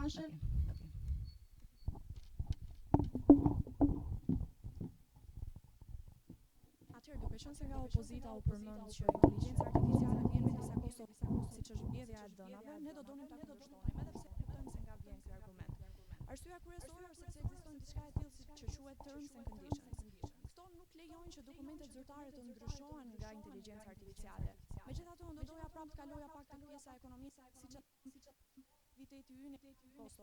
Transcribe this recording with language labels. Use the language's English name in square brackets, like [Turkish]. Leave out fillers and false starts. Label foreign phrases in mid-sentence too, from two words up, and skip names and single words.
[Albanian] Duke qenë se nga opozita u përmend që inteligjenca artificiale vjen me disa kosto, siç është mbledhja e dënave, ne do donim ta kundërshtonim, edhe pse kuptojmë se nga vjen ky argument. Arsyeja kryesore është sepse ekziston diçka e tillë që quhet [English] terms and conditions. [Albanian] Këto nuk lejojnë që dokumentet zyrtare të ndryshohen nga inteligjenca artificiale. Megjithatë, unë do doja prapë të kaloja pak tek pjesa ekonomike, siç viteti ynë kosto.